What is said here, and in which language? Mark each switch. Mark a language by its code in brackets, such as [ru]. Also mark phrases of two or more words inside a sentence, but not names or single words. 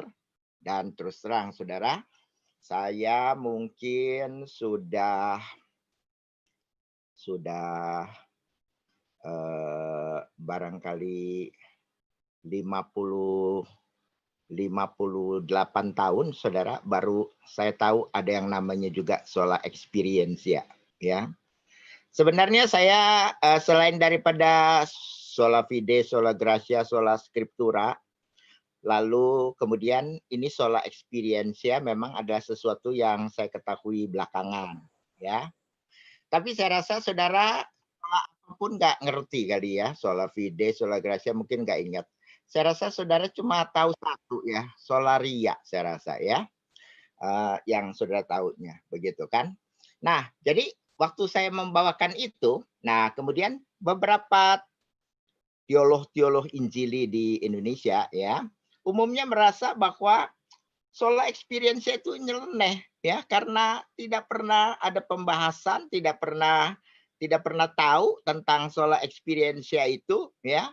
[id] Dan terus terang, saudara, saya mungkin sudah barangkali 50 58 tahun, saudara, baru saya tahu ada yang namanya juga [la] sola experience, [id] ya. Sebenarnya saya selain daripada [la] sola fide, sola gratia, sola scriptura, [id] lalu kemudian ini [la] sola experience, [id] memang adalah sesuatu yang saya ketahui belakangan, ya. Tapi saya rasa saudara apapun nggak ngerti kali, ya, [la] sola fide, sola gratia, [id] mungkin nggak ingat. Saya rasa saudara cuma tahu satu, ya, solaria, saya rasa, ya, yang saudara tahunya, begitu kan. Nah, jadi waktu saya membawakan itu, nah kemudian beberapa teolog-teolog Injili di Indonesia, ya, umumnya merasa bahwa [la] sola experience [id] itu nyeleneh, ya, karena tidak pernah ada pembahasan, tidak pernah tahu tentang [la] sola experience [id] itu, ya.